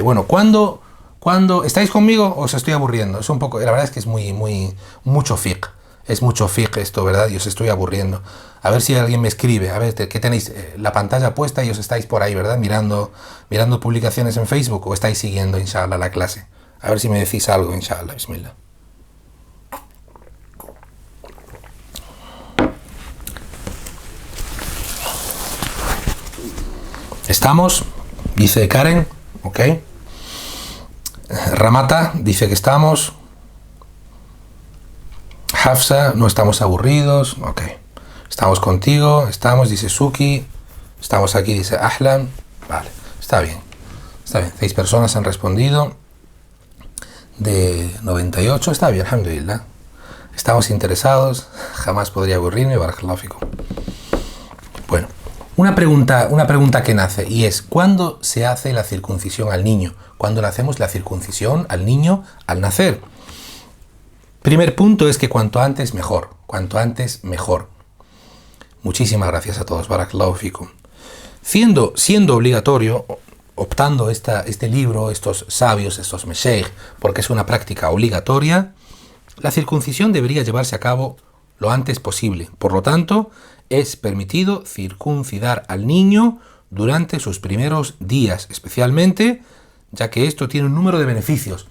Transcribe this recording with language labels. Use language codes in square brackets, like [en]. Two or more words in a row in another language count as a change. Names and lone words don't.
[es] Bueno, ¿cuándo estáis conmigo o os estoy aburriendo? Es un poco, la verdad es que es mucho fiqh. Es mucho fiqh esto, ¿verdad? Y os estoy aburriendo. A ver si alguien me escribe. A ver, ¿qué tenéis? La pantalla puesta y os estáis por ahí, ¿verdad? Mirando publicaciones en Facebook, o estáis siguiendo, inshallah, la clase. A ver si me decís algo, inshallah. Bismillah. ¿Estamos? Dice Karen. Ok. Ramata dice que estamos. Hafsa, no estamos aburridos. Ok. Estamos contigo. Estamos, dice Suki. Estamos aquí, dice Ahlan. Vale, está bien. Está bien. 6 personas han respondido. De 98. Está bien, alhamdulillah. Estamos interesados. Jamás podría aburrirme. [ar] بارك الله فيكم. [es] Bueno. Una pregunta que nace, y es, ¿cuándo se hace la circuncisión al niño? ¿Cuándo le hacemos la circuncisión al niño al nacer? Primer punto es que cuanto antes mejor. Cuanto antes mejor. Muchísimas gracias a todos. [ar] بارك الله فيكم. [es] Siendo obligatorio, optando este libro, estos sabios, estos mesheikh, porque es una práctica obligatoria, la circuncisión debería llevarse a cabo lo antes posible. Por lo tanto, es permitido circuncidar al niño durante sus primeros días, especialmente ya que esto tiene un número de beneficios.